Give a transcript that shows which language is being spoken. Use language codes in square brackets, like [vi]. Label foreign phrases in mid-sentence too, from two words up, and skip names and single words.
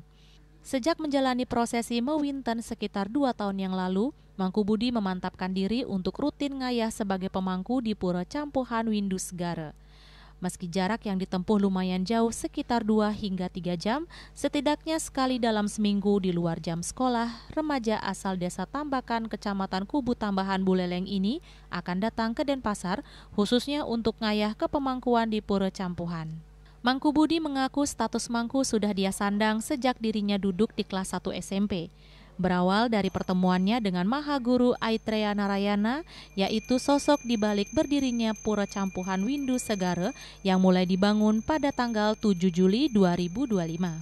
[id] Sejak menjalani prosesi mewinten sekitar 2 tahun yang lalu, Mangku Budi memantapkan diri untuk rutin ngayah sebagai pemangku di Pura Campuhan Windu Segara. Meski jarak yang ditempuh lumayan jauh sekitar 2 hingga 3 jam, setidaknya sekali dalam seminggu di luar jam sekolah, remaja asal desa Tambakan, Kecamatan Kubu Tambahan, Buleleng ini akan datang ke Denpasar khususnya untuk ngayah ke pemangkuan di Pura Campuhan. Mangku Budi mengaku status mangku sudah dia sandang sejak dirinya duduk di kelas 1 SMP. Berawal dari pertemuannya dengan Maha Guru Aitreya Narayana, yaitu sosok di balik berdirinya Pura Campuhan Windu Segara yang mulai dibangun pada tanggal 7 Juli 2025.